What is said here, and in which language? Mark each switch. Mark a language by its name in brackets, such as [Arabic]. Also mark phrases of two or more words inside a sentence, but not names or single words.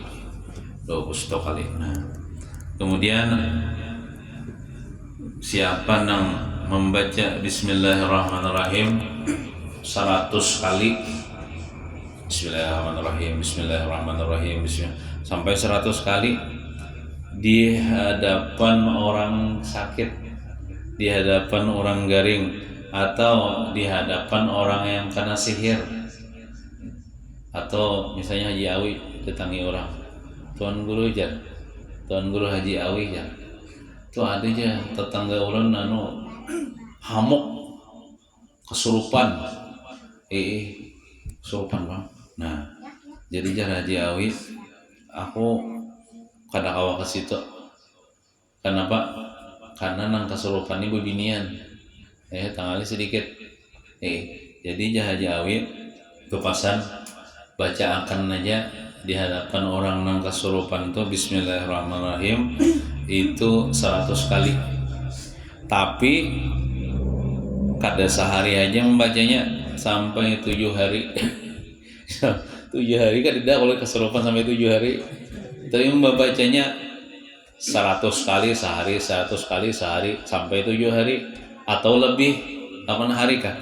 [Indonesian] Nah, kemudian siapa yang membaca Bismillahirrahmanirrahim 100 kali, Bismillahirrahmanirrahim sampai 100 kali di hadapan orang sakit, di hadapan orang garing, atau di hadapan orang yang kena sihir, [Banjar] atau misalnya Haji Awi datangi orang, Tuan Guru Haji Awi ya, tuh ada aja tetangga ulun hamuk kesurupan, kesurupan bang. Nah, jadi jar Haji Awi, aku kada kawa ke situ. Kenapa? Karena nang kesurupan ini bebinian. Tanggali sedikit. Jadi jar Haji Awi kepasan baca akan aja di hadapan orang nang kesurupan itu Bismillahirrahmanirrahim itu 100 kali. Tapi kada sehari aja membacanya sampai 7 hari. [Indonesian] 7 hari kan tidak kalau kesurupan sampai 7 hari. Tapi membacanya 100 kali sehari, 100 kali sehari sampai 7 hari atau lebih 8 hari kan.